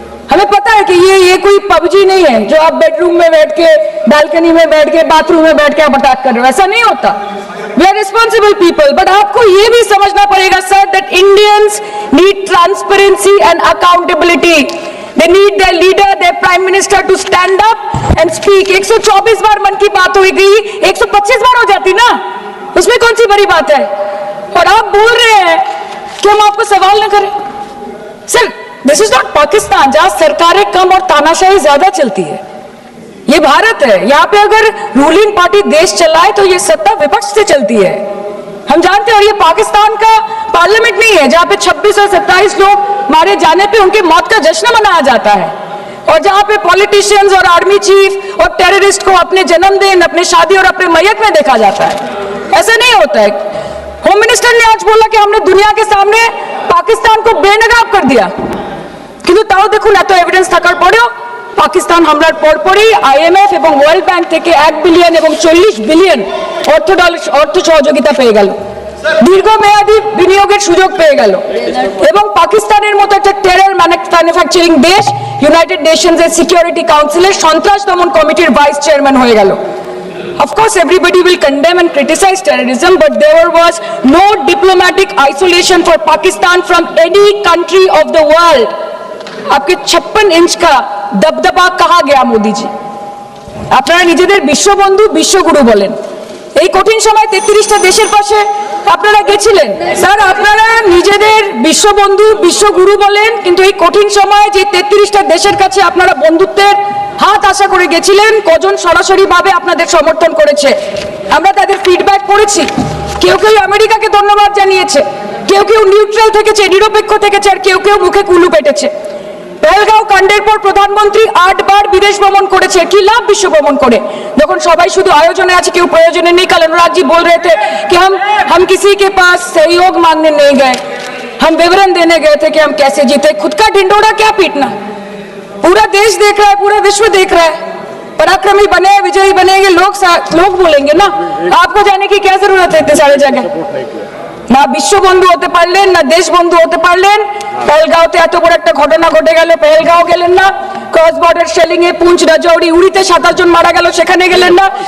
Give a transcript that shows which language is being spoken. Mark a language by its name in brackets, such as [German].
[Hindi] हमें पता है कि ये कोई पबजी नहीं है जो आप बेडरूम में बैठ के, बालकनी में बैठ के, बाथरूम में बैठ के आप अटैक कर रहे हो, ऐसा नहीं होता। [English] we are responsible people, but [Hindi] आपको ये भी समझना पड़ेगा sir [English] That Indians need transparency and accountability. They need their leader, their prime minister to stand up and speak. [Hindi] 124 बार मन की बात हुई गई, 125 बार हो जाती ना, उसमें कौन सी बड़ी बात है? और आप बोल रहे हैं कि हम आपको सवाल न करें। Sir [English] this is not [Hindi] Pakistan जहां सरकारें कम और तानाशाही ज्यादा चलती है। ये भारत है, यहाँ पे अगर रूलिंग पार्टी देश चलाए तो ये सत्ता विपक्ष से चलती है, हम जानते हैं। और ये पाकिस्तान का पार्लियामेंट नहीं है जहां पे 26 और 27 लोग मारे जाने पे उनकी मौत का जश्न मनाया जाता है, और जहां पे पॉलिटिशियंस और आर्मी चीफ और टेररिस्ट को अपने जन्मदिन, अपने शादी और अपने मैयत में देखा जाता है। ऐसा नहीं होता है। होम मिनिस्टर ने आज बोला कि हमने दुनिया के सामने पाकिस्तान को बेनकाब कर दिया, [Bangla] কিন্তু তাও দেখুন এত এভিডেন্স থাকার পরেও পাকিস্তান হামলার পরপরই আইএমএফ এবং ওয়ার্ল্ড ব্যাংক থেকে 1 বিলিয়ন এবং 40 বিলিয়ন অর্থ সহযোগিতা পেয়ে গেল, দীর্ঘমেয়াদী বিনিয়োগের সুযোগ পেয়ে গেল, এবং পাকিস্তানের মতো একটা টেরর ম্যানুফ্যাকচারিং দেশ ইউনাইটেড নেশনসের সিকিউরিটি কাউন্সিলের সন্ত্রাস দমন কমিটির ভাইস চেয়ারম্যান হয়ে গেল। [English] Of course, everybody will condemn and criticize terrorism, but there was no diplomatic isolation for Pakistan from any country of the world. [Hindi] आपके 56 इंच का दबदबा कहाँ गया मोदी जी? [Bangla] আপনারা নিজেদের বিশ্ববন্ধু বিশ্বগুরু বলেন, এই কঠিন সময় 33টা দেশের পাশে আপনারা গেছিলেন। স্যার আপনারা নিজেদের বিশ্ববন্ধু বিশ্বগুরু বলেন, কিন্তু এই কঠিন সময়ে যে 33টা দেশের কাছে আপনারা বন্ধুত্বের হাত আশা করে গেছিলেন, কজন সরাসরি ভাবে আপনাদের সমর্থন করেছে আমরা তাদের ফিডব্যাক পড়েছি। কেউ কেউ আমেরিকাকে ধন্যবাদ জানিয়েছে, কেউ কেউ নিউট্রাল থেকেছে, নিরপেক্ষ থেকেছে, আর কেউ কেউ মুখে কুলু পেটেছে। পেহেলগাঁও কাণ্ডের পর প্রধানমন্ত্রী 8 বার বিদেশ ভ্রমণ করেছে, কি লাভ বিশ্ব ভ্রমণ করে যখন সবাই শুধু আয়োজনে আছে, কেউ প্রয়োজনে নেই। [Hindi] कल अनुराग जी बोल रहे थे कि हम किसी के पास सहयोग मांगने नहीं गए, हम विवरण देने गए थे कि हम कैसे जीते। खुद का ढिंडोरा क्या पीटना, पूरा देश देख रहा है, पूरा विश्व देख रहा है। पराक्रमी बने, विजयी बनेंगे लोग बोलेंगे ना, आपको जाने की क्या जरूरत है इतने सारे जगह। [Bangla] না বিশ্ববন্ধু হতে পারলেন, না দেশবন্ধু হতে পারলেন। পেহেলগাঁওতে এত বড় একটা ঘটনা ঘটে গেল, পেহেলগাঁও গেলেন না। ক্রস বর্ডার শেলিং এ পুঞ্চ, রাজৌরি, উড়িতে 27 জন মারা গেল, সেখানে গেলেন না।